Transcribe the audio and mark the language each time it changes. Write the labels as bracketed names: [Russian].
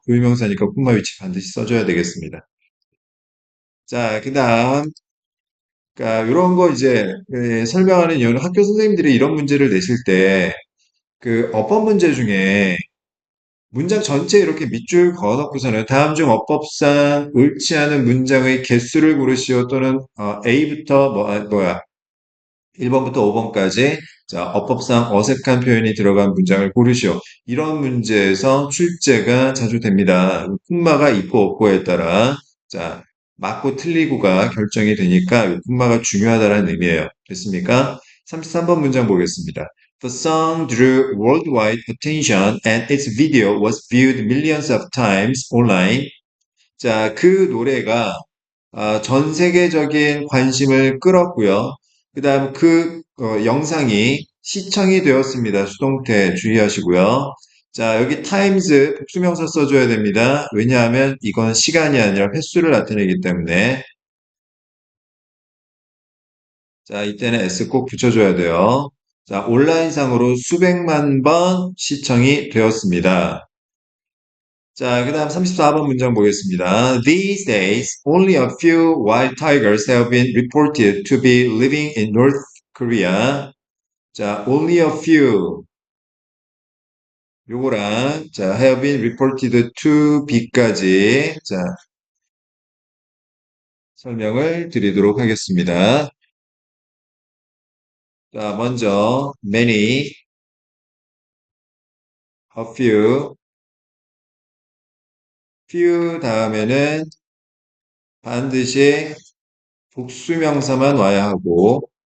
[Korean] 고유명사니까 콤마 위치 반드시 써줘야 되겠습니다. 자, 그 다음, 그러니까 이런 거 이제 설명하는 이유는 학교 선생님들이 이런 문제를 내실 때 그 어법 문제 중에 문장 전체에 이렇게 밑줄 그어놓고서는 다음 중 어법상 옳지 않은 문장의 개수를 고르시오 또는 A부터 뭐야 1번부터 5번까지 자, 어법상 어색한 표현이 들어간 문장을 고르시오. 이런 문제에서 출제가 자주 됩니다. 콤마가 있고 없고에 따라 자, 맞고 틀리고가 결정이 되니까 콤마가 중요하다는 의미예요. 됐습니까? 33번 문장 보겠습니다. [English] The song drew worldwide attention and its video was viewed millions of times online. [Korean] 자, 그 노래가 전 세계적인 관심을 끌었고요. 그 다음 그 영상이 시청이 되었습니다. 수동태 주의하시고요. 자, 여기 times 복수명사 써줘야 됩니다. 왜냐하면 이건 시간이 아니라 횟수를 나타내기 때문에 자, 이때는 s 꼭 붙여줘야 돼요. 자, 온라인상으로 수백만 번 시청이 되었습니다. 자, 그 다음 34번 문장 보겠습니다. [English] These days, only a few wild tigers have been reported to be living in North Korea. 자, only a few. [Korean] 요거랑, 자, [English] have been reported to be [Korean] 까지, 자, 설명을 드리도록 하겠습니다. 자, 먼저, many, a few, few 다음에는 반드시 복수명사만 와야 하고,